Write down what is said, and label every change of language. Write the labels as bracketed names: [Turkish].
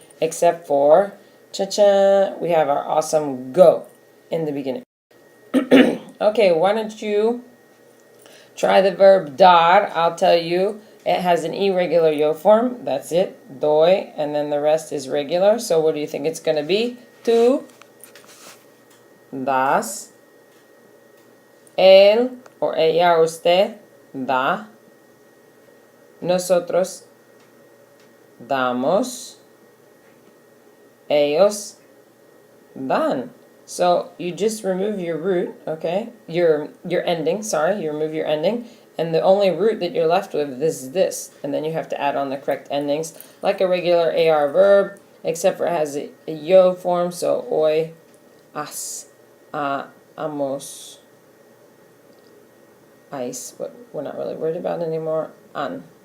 [English] Except for, cha-cha, we have our awesome go in the beginning. Okay, why don't you try the verb dar? I'll tell you, it has an irregular yo form. That's it, doy, and then the rest is regular. So what do you think it's going to be? [Spanish] Tú das, él [English] or [Spanish] ella or usted da, nosotros damos, ellos dan. [English] So you just remove your root, okay? Your ending, sorry, you remove your ending, and the only root that you're left with is this, and then you have to add on the correct endings, like a regular AR verb, except for it has a yo form, so hoy, as, amos, ice, but we're not really worried about anymore, an.